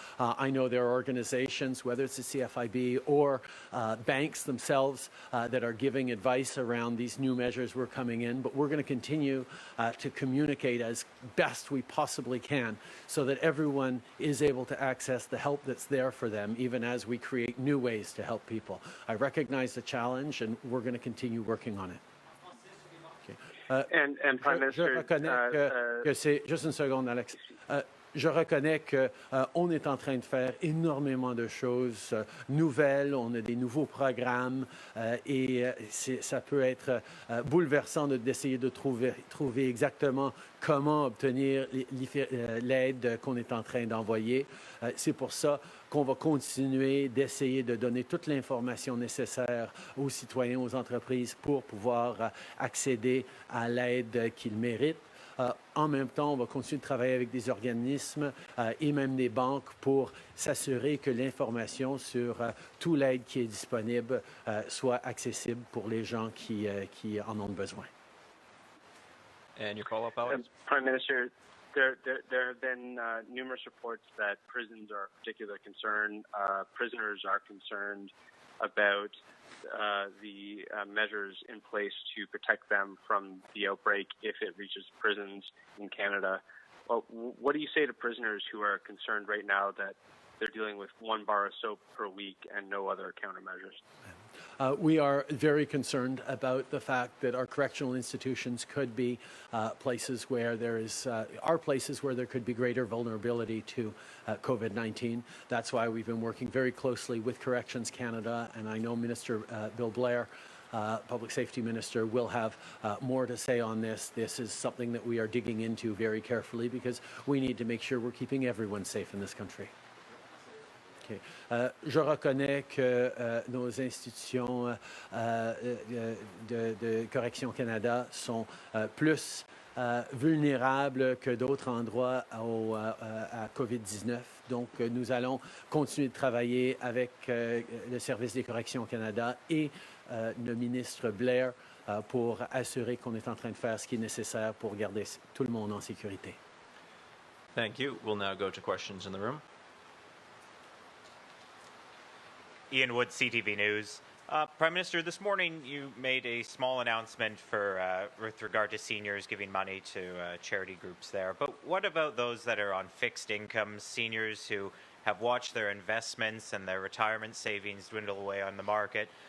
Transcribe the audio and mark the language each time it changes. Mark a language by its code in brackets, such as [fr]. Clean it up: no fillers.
[en] I know there are organizations, whether it's the CFIB or banks themselves, that are giving advice around these new measures we're coming in, but we're going to continue to communicate as best we possibly can so that everyone is able to access the help that's there for them, even as we create new ways to help people. I recognize the challenge, and we're going to continue working on it. And Prime Minister, [fr] je reconnais que c'est juste une seconde, Alex. Je reconnais qu'on est en train de faire énormément de choses nouvelles. On a des nouveaux programmes et ça peut être bouleversant d'essayer de trouver exactement comment obtenir l'aide qu'on est en train d'envoyer. C'est pour ça qu'on va continuer d'essayer de donner toute l'information nécessaire aux citoyens, aux entreprises pour pouvoir accéder à l'aide qu'ils méritent. En même temps, on va continuer de travailler avec des organismes et même des banques pour s'assurer que l'information sur toute l'aide qui est disponible soit accessible pour les gens qui en ont besoin. [en] And your follow-up, Alex? Prime Minister, there have been numerous reports that prisons are of particular concern. Prisoners are concerned about the measures in place to protect them from the outbreak if it reaches prisons in Canada. Well, what do you say to prisoners who are concerned right now that they're dealing with 1 bar of soap per week and no other countermeasures. We are very concerned about the fact that our correctional institutions could be places where there could be greater vulnerability to COVID-19. That's why we've been working very closely with Corrections Canada, and I know Minister Bill Blair, Public Safety Minister, will have more to say on this. This is something that we are digging into very carefully because we need to make sure we're keeping everyone safe in this country. [fr] Je reconnais que nos institutions de Correction Canada sont plus vulnérables que d'autres endroits à COVID-19. Donc, nous allons continuer de travailler avec le Service des Corrections Canada et le ministre Blair pour assurer qu'on est en train de faire ce qui est nécessaire pour garder tout le monde en sécurité. [en] Thank you. We'll now go to questions in the room. Ian Wood, CTV News. Prime Minister, this morning you made a small announcement with regard to seniors giving money to charity groups there. But what about those that are on fixed incomes, seniors who have watched their investments and their retirement savings dwindle away on the market?